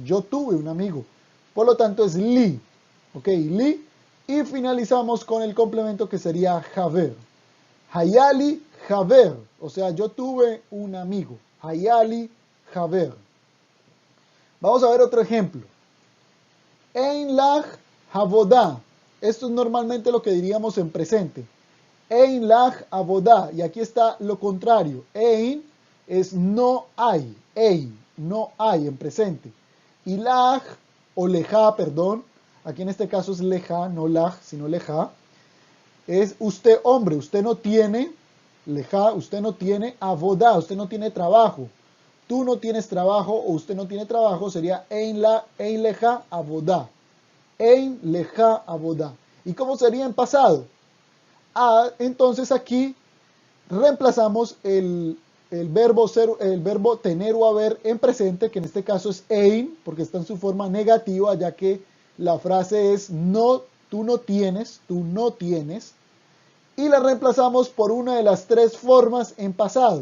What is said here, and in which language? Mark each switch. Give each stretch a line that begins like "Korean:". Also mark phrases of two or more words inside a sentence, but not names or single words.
Spanish: Yo tuve un amigo. Por lo tanto es li. ¿Ok? Li. Y finalizamos con el complemento que sería haver.
Hebrew: היה לי חבר.
Spanish: O sea, yo tuve un amigo.
Hebrew: היה לי חבר.
Spanish: Vamos a ver otro ejemplo.
Hebrew: אין לך עבודה.
Spanish: Esto es normalmente lo que diríamos en presente.
Hebrew: אין לך עבודה.
Spanish: Y aquí está lo contrario. Ein es no hay. Ein, no hay en presente. Y lach o leja, perdón. Aquí en este caso es leja, no lach, sino leja. Es usted hombre, usted no tiene, leja, usted no tiene avodah, usted no tiene trabajo. tú no tienes trabajo o usted no tiene trabajo, sería
Hebrew: אין לך עבודה. אין לך עבודה.
Spanish: ¿Y cómo sería en pasado? Entonces aquí reemplazamos el verbo tener o haber en presente, que en este caso es ein, porque está en su forma negativa, ya que la frase es no, tú no tienes, y la reemplazamos por una de las tres formas en pasado.